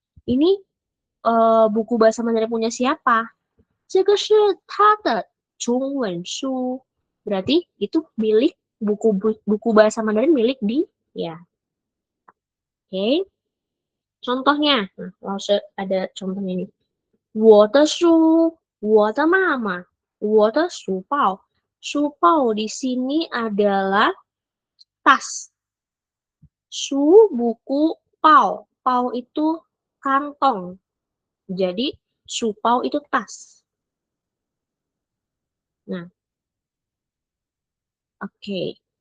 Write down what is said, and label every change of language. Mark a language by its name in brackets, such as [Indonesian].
[Indonesian] Ini buku bahasa Mandarin punya siapa? [Chinese] 这个是他的中文书. [Indonesian] Berarti itu milik buku bahasa Mandarin milik dia. Oke. Contohnya, nah, ada contohnya ini. [Chinese] 我的书，我的妈妈，我的书包. [Indonesian] 书包 di sini adalah tas. Su buku pao. Pao itu kantong. Jadi su pao itu tas. Nah, oke.